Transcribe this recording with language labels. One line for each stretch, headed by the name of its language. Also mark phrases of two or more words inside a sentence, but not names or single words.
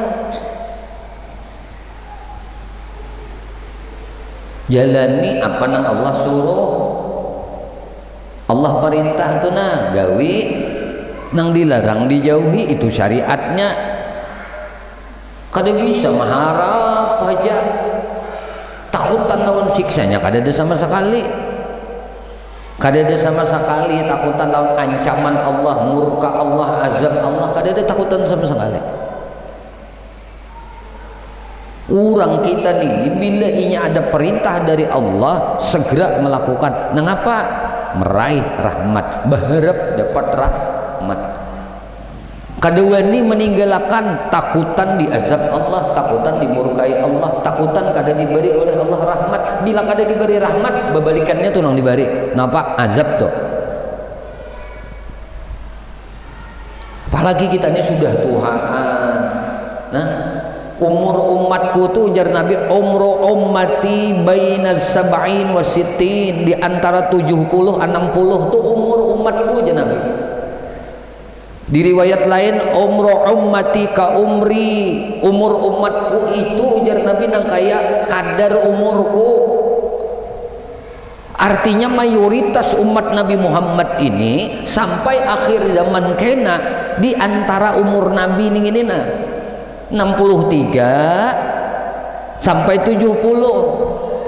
Banjar: Jalani apa yang Allah suruh, Allah perintah tu nah gawi, nang dilarang dijauhi, itu syariatnya. Kada bisa mengharap aja takutan lawan siksanya, kada ada sama sekali. Kada ada sama sekali takutan lawan ancaman Allah, murka Allah, azab Allah, kada ada takutan sama sekali. Orang kita nih bila ini ada perintah dari Allah segera melakukan. Mengapa? Meraih rahmat, berharap dapat rahmat. Kedua ini meninggalkan takutan diazab Allah, takutan dimurkai Allah, takutan kada diberi oleh Allah rahmat. Bila kada diberi rahmat, bebalikannya tuh nang diberi. Napa? Azab tuh. Apalagi kita ini sudah Tuhan. Nah, umur umatku tuh ujar Nabi,
Arabic: عمر أمتي بين السبعين والستين,
Banjar: di antara 70 60 tuh umur umatku aja Nabi. Di riwayat lain
Arabic: عمر أمتي كعمري,
Banjar: umur umatku itu ujar Nabi nang kaya kadar umurku. Artinya mayoritas umat Nabi Muhammad ini sampai akhir zaman kena di antara umur Nabi ini 63 sampai 70.